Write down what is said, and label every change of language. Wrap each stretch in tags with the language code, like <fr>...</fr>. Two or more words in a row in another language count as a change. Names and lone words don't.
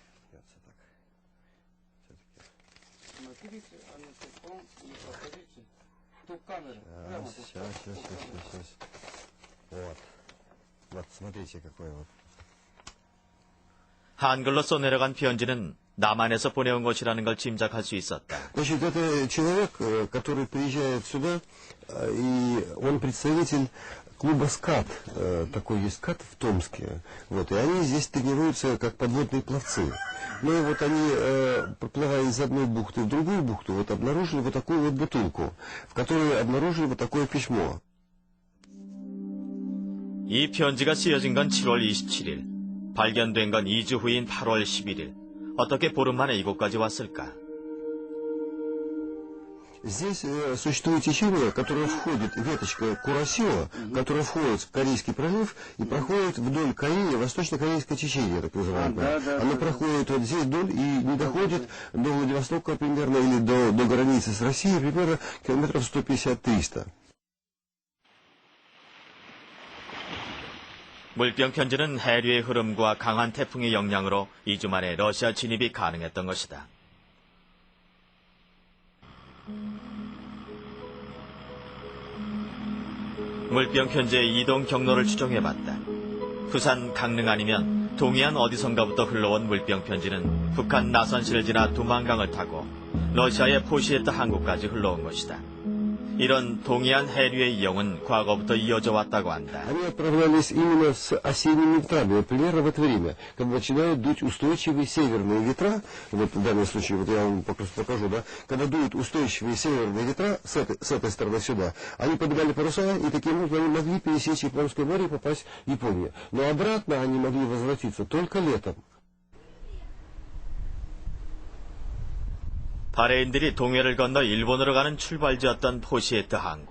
<ko>한글로 써내려간 편지는 남한에서 보내온 것이라는 걸 짐작할 수 있었다.</ko> <ru>Значит, это человек, который приезжает сюда, и он представитель клуба СКАТ. Такой есть СКАТ в Томске. Вот, и они здесь тренируются как подводные пловцы. Ну и вот они, проплывая из одной бухты в другую бухту, вот обнаружили вот такую вот бутылку, в которой обнаружили вот такое письмо.</ru> <ko>이 편지가 쓰여진 건 7월 27일. 발견된 건 2주 후인 8월 11일. 어떻게 보름 만에 이곳까지 왔을까?</ko> <ru>Здесь существует течение, которое входит, веточка Курасио, которая входит в Корейский пролив и проходит вдоль Кореи, восточно-корейское течение, так называемое. Оно проходит вот здесь вдоль и не доходит до Владивостока примерно, или до границы с Россией, примерно километров 150-300.</ru> <ko>물병 편지는 해류의 흐름과 강한 태풍의 영향으로 2주 만에 러시아 진입이 가능했던 것이다. 물병 편지의 이동 경로를 추정해봤다. 부산 강릉 아니면 동해안 어디선가부터 흘러온 물병 편지는 북한 나선시를 지나 두만강을 타고 러시아의 포시에트 항구까지 흘러온 것이다. 이런 동해안 해류의 이용은 과거부터 이어져 왔다고 한다.</ko> <ru>Они отправлялись именно с осенними ветрами. Вот примерно в это время, когда начинают дуть устойчивые северные ветра, вот в данном случае, вот я вам покажу, да, когда дуют устойчивые северные ветра с этой стороны сюда, они поднимали паруса, и таким образом они могли пересечь Японское море и попасть в Японию. Но обратно они могли возвратиться только летом.</ru> <ko>바레인들이 동해를 건너 일본으로 가는 출발지였던 포시에트 항구.</ko>